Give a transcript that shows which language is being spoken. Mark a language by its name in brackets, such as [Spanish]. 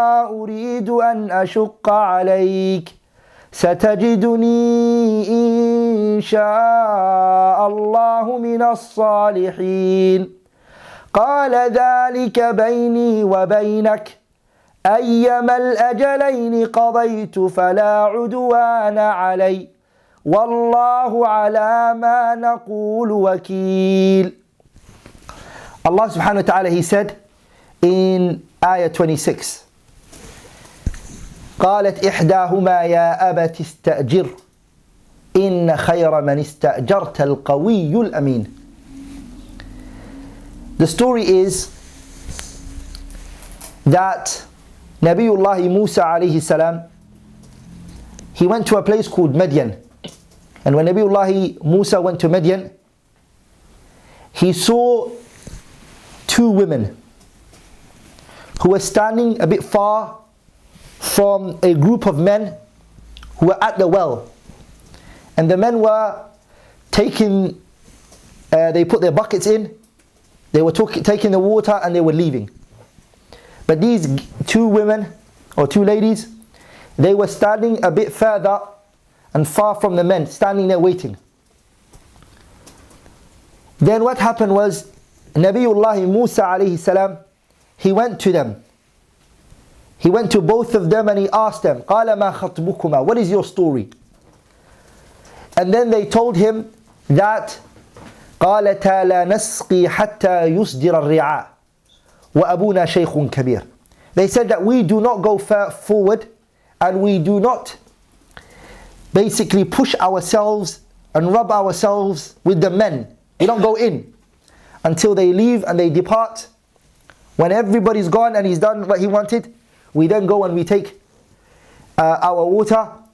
[Arabic] أريد أن أشق عليك ستجدني إن شاء الله من الصالحين قال ذلك بيني وبينك أيما الأجلين قضيت فلا عدوان علي والله على ما نقول وكيل. Allah subhanahu wa ta'ala, [English] He said in ayah 26, [Arabic] قالت إحداهما يا أبت استأجر إن خير من استأجرت القوي الأمين. [English] The story is that Nabiullah Musa alayhi salam, he went to a place called Midian, and when Nabiullah Musa went to Midian, he saw 2 women who were standing a bit far from a group of men who were at the well, and the men were taking, they put their buckets in, they were taking the water and they were leaving. But these 2 women or 2 ladies, they were standing a bit further and far from the men, standing there waiting. Then what happened was Nabiullah Musa alayhi salam, he went to them. He went to both of them and he asked them, [Arabic] قَالَ مَا خَطْبُكُمَا, [English] what is your story? And then they told him that [Arabic] قالتا لا نسقي حتى يصدر الرعاء وأبونا شيخ كبير. [English] They said that we do not go forward and we do not basically push ourselves and rub ourselves with the men. We don't go in until they leave and they depart. When everybody's gone and he's done what he wanted, we then go and we take our water.